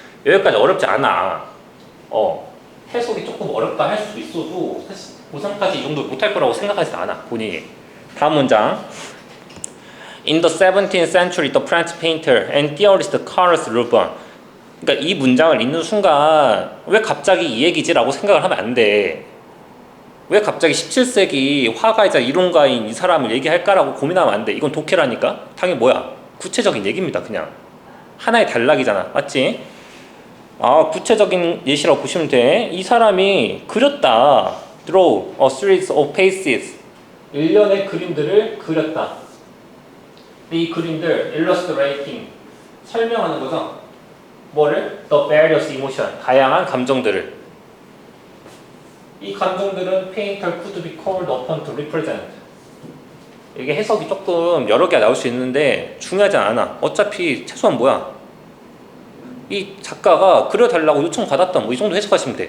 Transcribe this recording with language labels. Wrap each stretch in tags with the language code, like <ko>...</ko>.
<ko>여기까지 어렵지 않아. 해석이 조금 어렵다 할 수도 있어도 사실 고3까지 이 정도 못할 거라고 생각하지 않아 본인이. 다음 문장.</ko> <en>In the 17th century, the French painter and theorist Carlos Rouban.</en> <ko>그러니까 이 문장을 읽는 순간 왜 갑자기 이 얘기지라고 생각을 하면 안 돼. 왜 갑자기 17세기 화가이자 이론가인 이 사람을 얘기할까라고 고민하면 안 돼. 이건 독해라니까. 당연히 뭐야? 구체적인 얘기입니다. 그냥 하나의 단락이잖아. 맞지? 구체적인 예시라고 보시면 돼. 이 사람이 그렸다.</ko> <en>Draw a series of faces.</en> <ko>일련의 그림들을 그렸다. 이 그림들 illustrating 설명하는 거죠. 뭐를?</ko> <en>The various emotion</en> <ko>다양한 감정들을. 이 감정들은</ko> <en>painter could be called upon to represent.</en> <ko>이게 해석이 조금 여러 개가 나올 수 있는데 중요하지 않아. 어차피 최소한 뭐야? 이 작가가 그려달라고 요청받았다 뭐 이 정도 해석하시면 돼.</ko>